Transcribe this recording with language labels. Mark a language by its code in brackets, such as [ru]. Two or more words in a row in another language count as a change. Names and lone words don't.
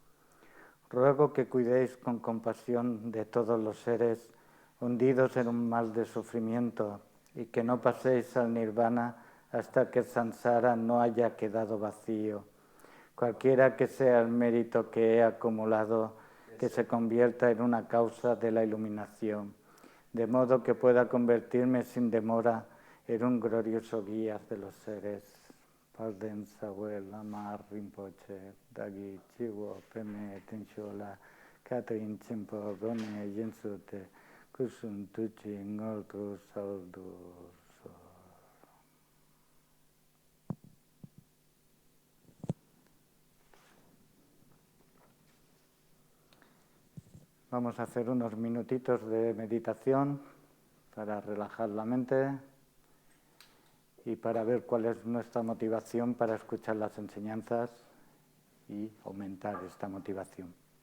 [es] Ruego que cuidéis con compasión de todos los seres hundidos en un mal de sufrimiento y que no paséis al nirvana hasta que el samsara no haya quedado vacío. Cualquiera que sea el mérito que he acumulado, que se convierta en una causa de la iluminación, de modo que pueda convertirme sin demora en un glorioso guía de los seres. [bo] དཔལ་ལྡན་རྩ་བའི་བླ་མ་རིན་པོ་ཆེ། བདག་གི་སྤྱི་བོར་པདྨའི་གདན་བཞུགས་ལ། བཀའ་དྲིན་ཆེན་པོའི་སྒོ་ནས་རྗེས་བཟུང་སྟེ། སྐུ་གསུང་ཐུགས་ཀྱི་དངོས་གྲུབ་སྩལ་དུ་གསོལ. [es] Vamos a hacer unos minutitos de meditación para relajar la mente y para ver cuál es nuestra motivación para escuchar las enseñanzas y aumentar esta motivación.